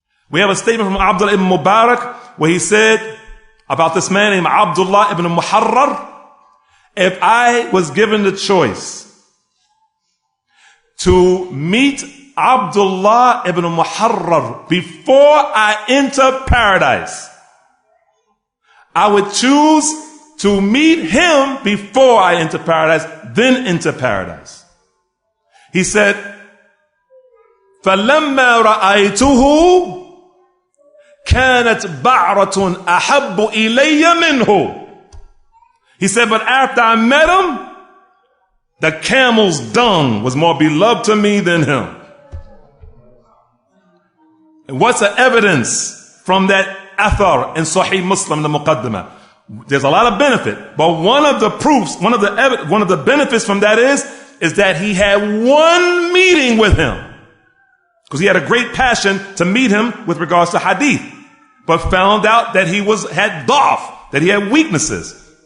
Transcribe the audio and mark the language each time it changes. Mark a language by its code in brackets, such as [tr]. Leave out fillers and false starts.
[en] We have a statement from Abdullah ibn Mubarak where he said about this man named Abdullah ibn Muharrar, if I was given the choice to meet Abdullah ibn Muharrar before I enter paradise, I would choose to meet him before I enter paradise, then enter paradise. He said, [ar] فَلَمَّا رَأَيْتُهُ كَانَتْ بَعْرَةٌ أَحَبُّ إِلَيَّ مِنْهُ. [en] He said, but after I met him, the camel's dung was more beloved to me than him. And what's the evidence from that athar in Sahih Muslim, the Muqaddimah? There's a lot of benefit, but one of the proofs, one of the benefits from that is that he had one meeting with him, because he had a great passion to meet him with regards to hadith, but found out that he had da'af, that he had weaknesses.